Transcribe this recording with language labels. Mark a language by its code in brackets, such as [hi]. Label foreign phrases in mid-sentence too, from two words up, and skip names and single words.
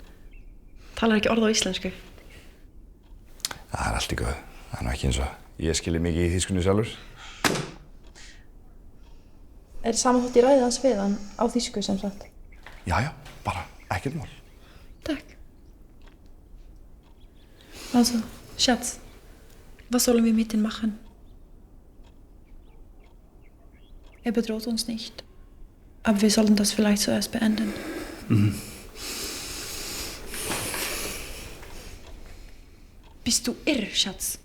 [is] Talar ekki orð á íslensku. Það allt í góðu. Það nú ekki eins og ég skilji mikið í þýskunni sjálfur. Sama þótt ég ræði hans við hann á þýsku sem sagt? Já, bara ekkert mál. Tack. [de] Also, Schatz, was sollen wir mit ihm machen? Bedroht uns nicht. Aber wir sollten das vielleicht zuerst beenden. Bist du irre, Schatz?